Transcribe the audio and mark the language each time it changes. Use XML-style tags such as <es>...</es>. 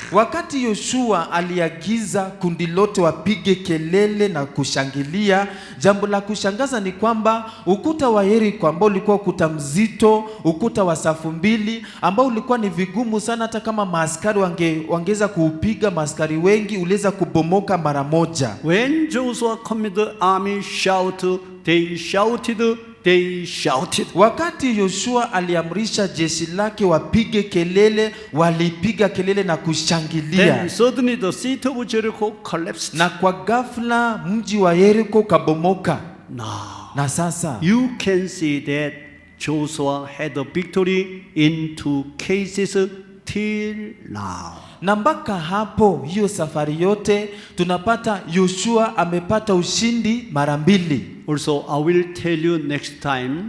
<sw>Wakati Yoshua aliagiza kundi lote wapige kelele na kushangilia, jambo la kushangaza ni kwamba ukuta wa Yeriko ambao ulikuwa ukuta mzito, ukuta wa safu 2 ambao ulikuwa ni vigumu sana hata kama maaskari wangeza kuupiga, maaskari wengi uliweza kubomoka mara moja.</sw> <en>When Joshua commanded the army, shout, they shouted. They shouted.</en> <sw>Wakati Yoshua aliamrisha jeshi lake wapige kelele, walipiga kelele na kushangilia.</sw> <en>Then suddenly the city of Jericho collapsed.</en> <sw>Na kwa ghafla mji wa Yeriko kabomoka.</sw> <en>Now,</en> <sw>na sasa</sw> <en>you can see that Joshua had a victory in 2 cases till now.</en> <sw>Na mpaka hapo hiyo safari yote tunapata Yoshua amepata ushindi mara 2.</sw> <en>Also, I will tell you next time.</en>